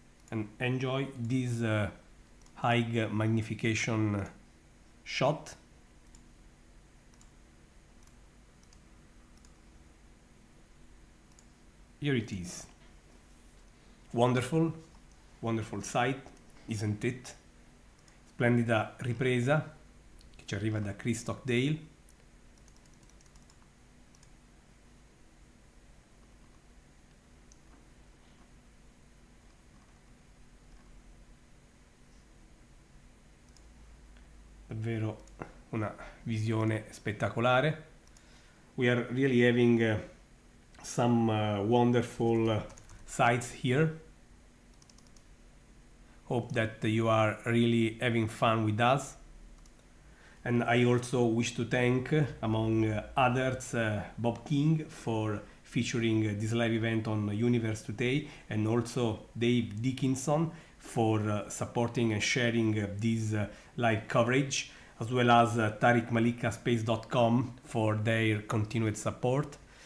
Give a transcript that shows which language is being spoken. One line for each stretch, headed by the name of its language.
English: And enjoy this high magnification shot. here it is. Wonderful, wonderful sight, isn't it?
Italian: Splendida ripresa che ci arriva da Chris Stockdale. Davvero una visione spettacolare.
English: We are really having some wonderful sights here. Hope that you are really having fun with us. And I also wish to thank, among others, Bob King for featuring this live event on Universe Today, and also Dave Dickinson for supporting and sharing this live coverage, as well as TariqMalikaspace.com for their continued support.